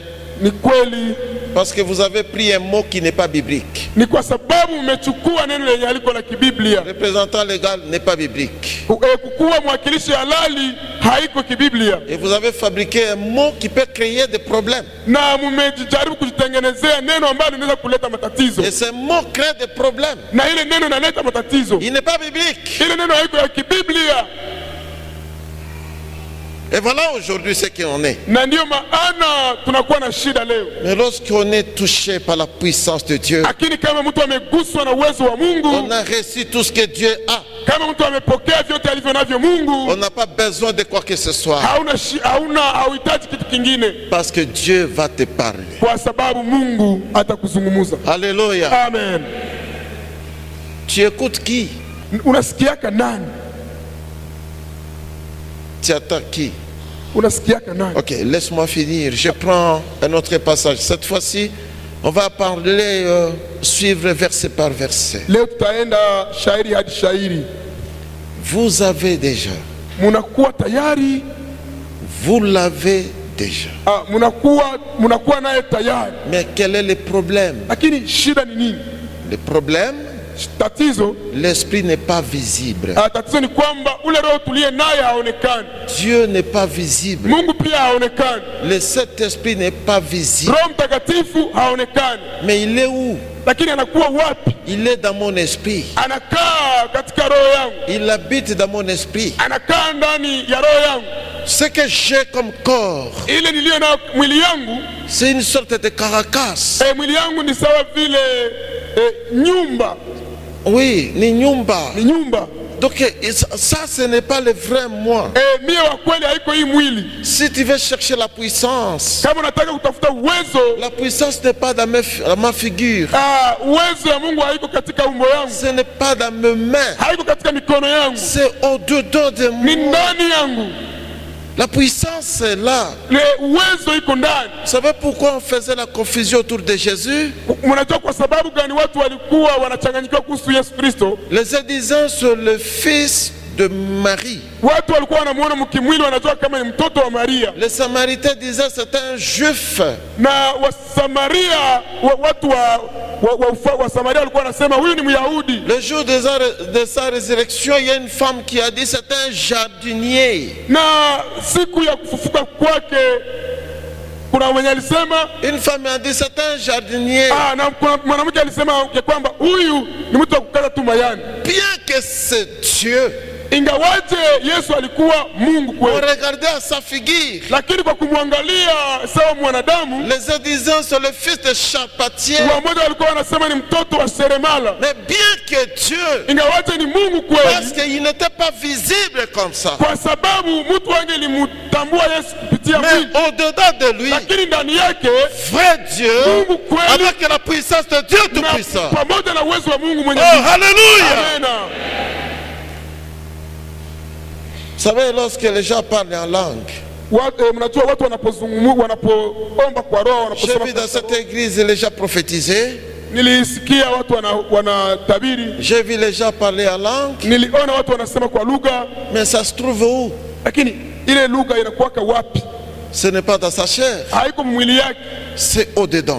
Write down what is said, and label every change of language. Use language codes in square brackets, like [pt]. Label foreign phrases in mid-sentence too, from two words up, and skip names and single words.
[sw] ni kweli, [fr] parce que vous avez pris un mot qui n'est pas biblique. [sw] Ni kwa sababu mmechukua neno lenye haliko la kibiblia. [fr] Représentant légal n'est pas biblique. [sw] Kukuwa mwakilishi halali haiko kibiblia. [fr] Et vous avez fabriqué un mot qui peut créer des problèmes. [sw] Na mmejaribu kujitengenezea neno ambalo linaweza kuleta matatizo. [fr] Et ce mot crée des problèmes. [sw] Na ile neno inaleta matatizo. [fr] Il n'est pas biblique. [sw] Ile neno haiko ya kibiblia. [fr] Et voilà aujourd'hui ce qu'on est. [sw] Na ndio maana tunakuwa na shida leo. [fr] Mais lorsqu'on est touché par la puissance de Dieu, [sw] lakini kama mtu ameguswa na uwezo wa Mungu, [fr] on a reçu tout ce que Dieu a. [sw] Kama mtu amepokea vyote alivyo navyo Mungu, [fr] on n'a pas besoin de quoi que ce soit. [sw] hauhitaji kitu kingine, [fr] Parce que Dieu va te parler. [sw] kwa sababu Mungu atakuzungumza. [fr] Alléluia. Amen. Tu écoutes qui? [sw] Unasikiaka nani? [fr] Tu attends qui? [sw] Unasikiaka nani? [fr] Ok, laisse-moi finir. Je prends un autre passage. Cette fois-ci, on va parler, suivre verset par verset. [sw] Leo tutaenda shairi hadi shairi. [fr] Vous avez déjà. [sw] Munakuwa tayari? [fr] Vous l'avez déjà. [sw] Munakuwa naye tayari. [fr] Mais quel est le problème? [sw] Lakini shida ni nini? [fr] Le problème, [sw] Tatizo, [fr] l'esprit n'est pas visible. [sw] tatizo ni kwamba ule roho tuliye naye haonekani. [fr] Dieu n'est pas visible. [sw] Mungu pia haonekani. [fr] Le Saint-Esprit n'est pas visible. [sw] Roho Mtakatifu haonekani. [fr] Mais il est où? [sw] Lakini anakuwa wapi? [fr] Il est dans mon esprit. [sw] Anakaa katika roho yangu. [fr] Il habite dans mon esprit. [sw] Anakaa ndani ya roho yangu. [fr] Ce que j'ai comme corps, [sw] Ile niliyo na mwili yangu, [fr] c'est une sorte de caracasse. [sw] mwili yangu ni sawa vile nyumba. Oui, ni nyumba. Ni nyumba. [fr] Donc ça, ce n'est pas le vrai moi. [sw] Mie wa kweli haiko hii mwili. [fr] Si tu veux chercher la puissance, [sw] Kama unataka kutafuta uwezo, [fr] la puissance n'est pas dans ma figure. [sw] uwezo ya Mungu haiko katika umbo yangu. [fr] Ce n'est pas dans mes mains. [sw] Haiko katika mikono yangu. [fr] C'est au-dedans de [sw] Ni [fr] moi. [sw] ndani yangu. [fr] La puissance est là. [sw] Uwezo iko ndani. [fr] Vous savez pourquoi on faisait la confusion autour de Jésus? [sw] Mnajua kwa sababu gani watu walikuwa wanachanganyikiwa kuhusu Yesu Kristo? [fr] Les disant sur le fils de Marie. [sw] Watu walikuwa wanamuona mkimwili, wanajua kama ni mtoto wa Maria. [fr] Les Samaritains disaient c'est un juif. [sw] Na Wasamaria, watu wa Samaria walikuwa wanasema huyu ni Myahudi. [fr] Le jour de sa résurrection, il y a une femme qui a dit c'est un jardinier. [sw] Na siku ya kufufuka kwake kuna mwenye alisema, [fr] une femme a dit c'est un jardinier. [sw] Na kuna mwanamke alisema kwamba huyu ni mtu wa kukata tu mayani. [fr] Bien que c'est Dieu, [sw] ingawaje Yesu alikuwa Mungu kweli, [fr] on regardait à sa figure, [sw] lakini kwa kumwangalia sawa mwanadamu, [fr] les disant c'est le fils de charpentier. [sw] Wamoja walikuwa wanasema ni mtoto wa seremala. [fr] Mais bien que Dieu, [sw] ingawaje ni Mungu kweli, [fr] parce qu'il n'était pas visible comme ça, [sw] kwa sababu mtu angelimtambua Yesu kupitia [fr] mais [sw] mwili, [fr] au-dedans de lui, [sw] lakini ndani yake [fr] vrai Dieu, [sw] Mungu kweli, [fr] avec la puissance de Dieu Tout-Puissant. [sw] pamoja na uwezo wa Mungu mwenye. [fr] Oh, hallelujah! Amen. Vous savez, lorsque les gens parlent en langue, [sw] Mnajua watu wanapoomba kwa roho, [fr] j'ai vu dans cette église les gens prophétiser. [sw] Nilisikia watu wanatabiri. [fr] J'ai vu les gens parler en langue. [sw] Niliona watu wanasema kwa lugha. [fr] Mais ça se trouve où? [sw] Lakini ile lugha inakuwa wapi? [fr] Ce n'est pas dans sa chair. [sw] Haiko mwili yake. [fr] C'est au-dedans.